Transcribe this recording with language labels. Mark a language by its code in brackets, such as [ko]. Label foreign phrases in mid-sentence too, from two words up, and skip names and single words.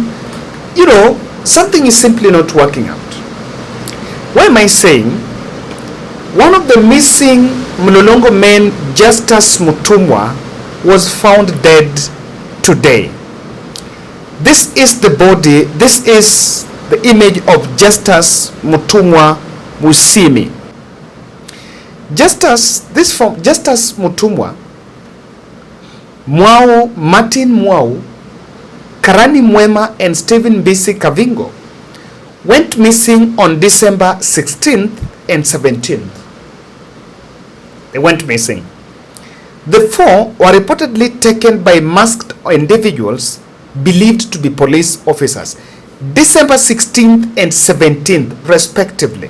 [en] You know, something is simply not working out. Why am I saying? One of the missing Mlolongo men, Justus MUTUMWA, was found dead today. This is the body, this is the image of Justus MUTUMWA Musimi. Justus MUTUMWA, Mwau, Martin Mwau, Karani Mwema, and Stephen BC Kavingo went missing on December 16th and 17th. They went missing. The four were reportedly taken by masked individuals believed to be police officers, December 16th and 17th respectively.